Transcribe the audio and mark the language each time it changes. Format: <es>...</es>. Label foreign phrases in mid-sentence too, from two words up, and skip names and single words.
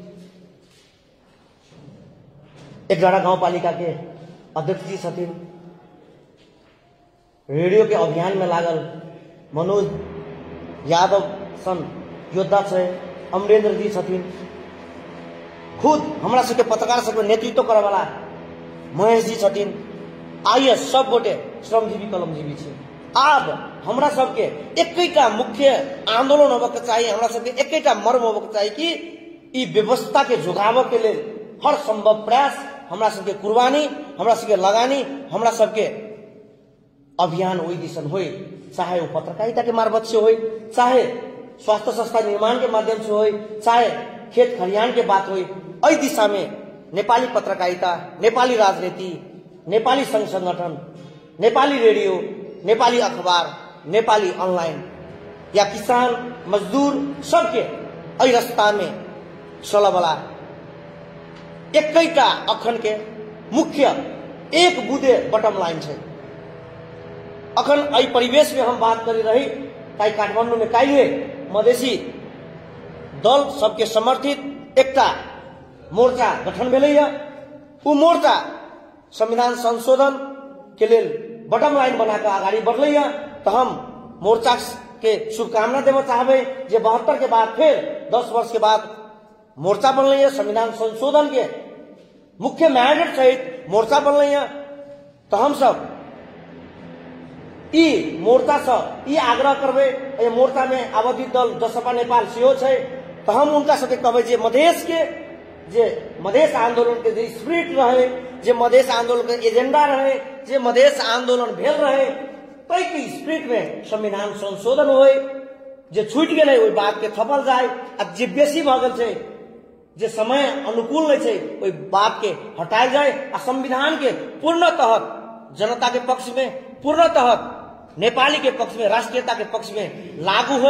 <mai>11 गांव पालिका के अध्यक्ष जी छथिन, रेडियो के अभियान में लागल मनोज यादव सन योद्धा छे, अमरेंद्र जी छथिन, खुद हमरा सबके पत्रकार सबके नेतृत्व करे वाला महेश जी छथिन। आइए सब गोटे श्रमजीवी कलमजीवी छे। आब हमरा सबके एकैटा मुख्य आंदोलन होबे के चाहिए, हमरा सबके एकैटा मर्म होबे के चाहिए कि ई व्यवस्था के जोगावे के लेल हर संभव प्रयास, हमरा सबके कुर्बानी, हमरा सबके लगानी, हमरा सबके अभियान ओई दिशन होई, चाहे वो पत्रकारिता के मार्फत से होई, चाहे स्वास्थ्य संस्था निर्माण के माध्यम से होई, चाहे खेत खलिहान के बात होई। एहि दिशा में नेपाली पत्रकारिता, नेपाली राजनीति, नेपाली संघ संगठन, नेपाली रेडियो, नेपाली अखबार, नेपाली ऑनलाइन या किसान मजदूर सबके एहि रास्ता में चल वाला एकैटा अखन के मुख्य एक बुदे</mai> <en>bottom line</en> <mai>है। अखन एहि परिवेश में हम बात कर रही ताई काठमांडू में काल्हि मधेसी दल सबके समर्थित एकटा मोर्चा गठन भेलैया। वो मोर्चा संविधान संशोधन के लिए</mai> <en>bottom line</en> <mai>बना कर आगाड़ी बढ़लैया। तो हम मोर्चा के शुभकामना देना चाहबे जे 72 के बाद फिर 10 वर्ष के बाद मोर्चा बनल है संविधान संशोधन के मुख्य मैंडेट सहित मोर्चा बनल है। तो हम सब ई मोर्चा से ई आग्रह करबे ए मोर्चा में आवादी दल जसपा नेपाल सेहो छै तो हम उनका सबके कहबे जे मधेश के जे मधेश आंदोलन के जे स्पिरिट रहे जे मधेश आंदोलन के एजेंडा रहे जे मधेश आंदोलन भेल रहे तै के स्पिरिट में संविधान संशोधन होय जे छूट गेलै ओई बात के थपल जाए अब जे बेसी भ गेल छै जे समय अनुकूल नहीं छै ओई बात के हटायल जाए आ संविधान के पूर्णतः जनता के पक्ष में पूर्णतः नेपाली के पक्ष में राष्ट्रीयता के पक्ष में लागू होए।</mai>